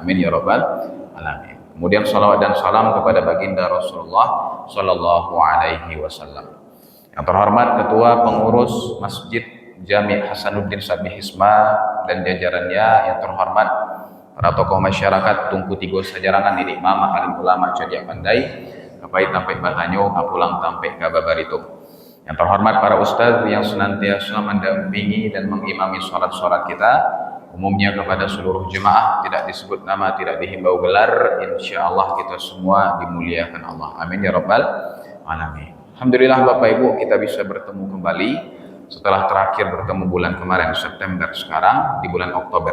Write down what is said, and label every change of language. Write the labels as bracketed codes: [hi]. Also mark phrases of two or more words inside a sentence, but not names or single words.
[ar] Amin ya rabbal alamin. [id] Kemudian salawat dan salam kepada baginda Rasulullah [ar] sallallahu alaihi wasallam. [id] Yang terhormat Ketua Pengurus Masjid Jami' Hasanuddin Sabbihisma dan jajarannya, yang terhormat para tokoh masyarakat Tungku Tigo Sajarangan, ini Mama Alim Ulama [min] Cadiak Pandai, Kapai Tampe Batanyo, Kapulang Tampe Kababarito. [id] Yang terhormat para ustadz yang senantiasa mendampingi dan mengimami sholat-sholat kita, umumnya kepada seluruh jemaah, tidak disebut nama, tidak dihimbau gelar, [ar] insya Allah [id] kita semua dimuliakan Allah. [ar] Amin ya rabbal alamin. [id] Alhamdulillah Bapak Ibu, kita bisa bertemu kembali setelah terakhir bertemu bulan kemarin September, sekarang di bulan Oktober.